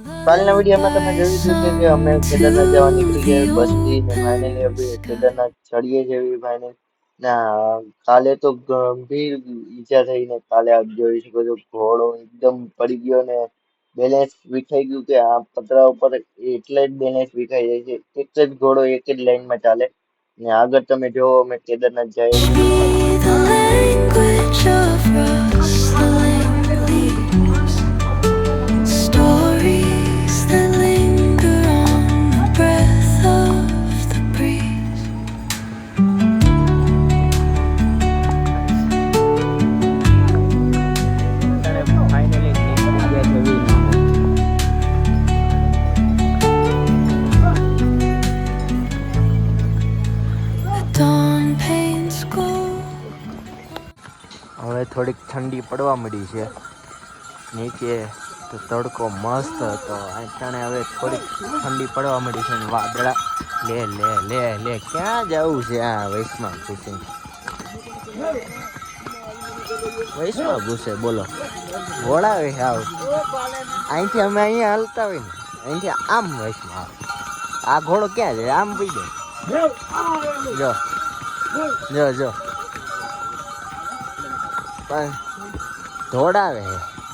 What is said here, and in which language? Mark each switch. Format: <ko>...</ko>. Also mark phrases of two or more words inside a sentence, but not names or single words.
<gu>કાલના વિડીયોમાં તમે જોયું હતું કે અમે કેદારનાથ જવા નીકળી ગયા બસથી ને ફાઇનલી હવે કેદારનાથ ચડીએ જેવી ફાઇનલ ના કાલે તો ગંભીર ઈજા થઈને કાલે આપ જોઈ શકો છો ઘોડો એકદમ પડી ગયો ને બેલેન્સ વિખાઈ ગયું કે આ પતરા ઉપર એટલે જ બેલેન્સ વિખાઈ જાય છે એક જ ઘોડો એક જ લાઈનમાં ચાલે ને આગળ તમે જોવો અમે કેદારનાથ જઈએ છીએ</gu> <en>The language of rustling leaves, stories that linger on the breath of the breeze.</en> <gu>ફાઇનલી નીકળી ગયા જેવી</gu> <en>The dawn paints gold.</en> <gu>હવે થોડીક ઠંડી પડવા મળી છે નીચે તો તડકો મસ્ત હતો અટાણે હવે થોડીક ઠંડી પડવા મળી છે ને વાદળા લે લે લે લે ક્યાં જવું છે આ વૈષ્ણવ ઘૂસે વૈષ્ણવ ઘૂસે બોલો ઘોડાવે આવ અહીંથી અમે અહીંયા હાલતા હોય ને અહીંથી આમ વૈષ્ણવ આ ઘોડો ક્યાં છે આમ પી દે જો જો પણ દોડાવે છે</gu>